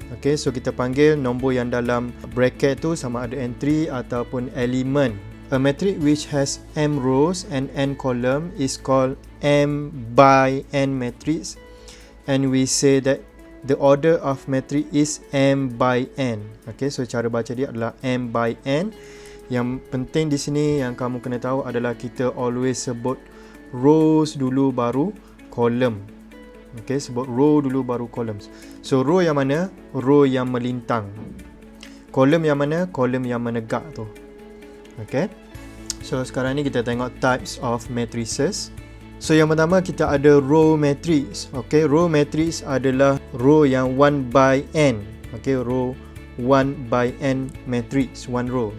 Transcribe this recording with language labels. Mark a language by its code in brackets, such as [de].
[ms] Okay, so kita panggil nombor yang dalam bracket tu sama ada entry ataupun element. [en] A matrix which has m rows and n column is called m by n matrix, and we say that the order of matrix is m by n. [ms] Okay, so cara baca dia adalah [en] m by n. [ms] Yang penting di sini yang kamu kena tahu adalah kita [en] always [ms] sebut rows dulu baru column. Okay, sebut row dulu baru columns. So, row yang mana? Row yang melintang. Column yang mana? Column yang menegak tu. Okay. So, sekarang ni kita tengok [en] types of matrices. [ms] So, yang pertama kita ada row matrix. Okay, row matrix adalah row yang 1 by n. [en] Okay, row 1 by n matrix, one row.